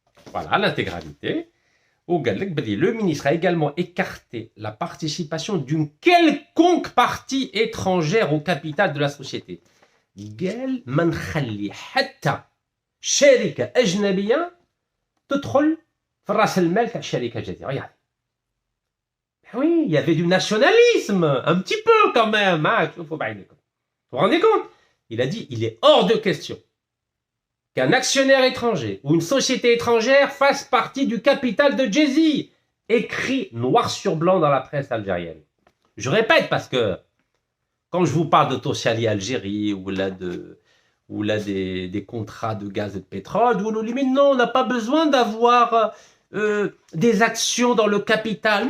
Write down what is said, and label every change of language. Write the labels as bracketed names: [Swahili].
[French] Voilà, l'intégralité. Le ministre a également écarté la participation d'une quelconque partie étrangère au capital de la société. [Arabic] قال ما نخلي حتى شركة أجنبية تدخل في راس المال تاع الشركة الجزائرية. [French] Regardez. Oui, il y avait du nationalisme, un petit peu quand même. Hein. Vous vous rendez compte? Il a dit, il est hors de question qu'un actionnaire étranger ou une société étrangère fasse partie du capital de Djezzy. Écrit noir sur blanc dans la presse algérienne. Je répète parce que quand je vous parle de Tosali Algérie ou là des contrats de gaz et de pétrole, vous nous dites mais non, on n'a pas besoin d'avoir des actions dans le capital.